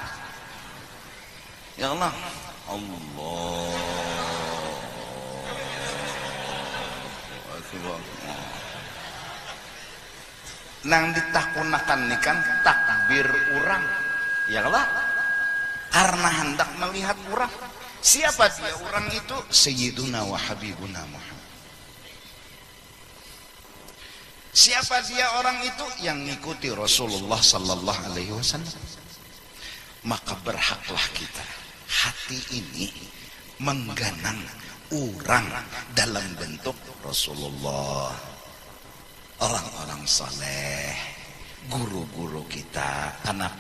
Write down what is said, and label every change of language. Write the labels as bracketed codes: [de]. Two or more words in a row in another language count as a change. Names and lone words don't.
[bjn] Ya Allah, Allah nang ditakunakan nih kan takbir orang. [id] Ya Allah, karena hendak melihat orang. Siapa dia orang itu? [ar] سيدنا وحبيبنا محمد. [id] Siapa dia orang itu? Yang ngikuti Rasulullah [ar] صلى الله عليه وسلم. [id] Maka berhaklah kita hati ini mengganang orang dalam bentuk Rasulullah, orang-orang saleh, guru-guru kita. Kenapa?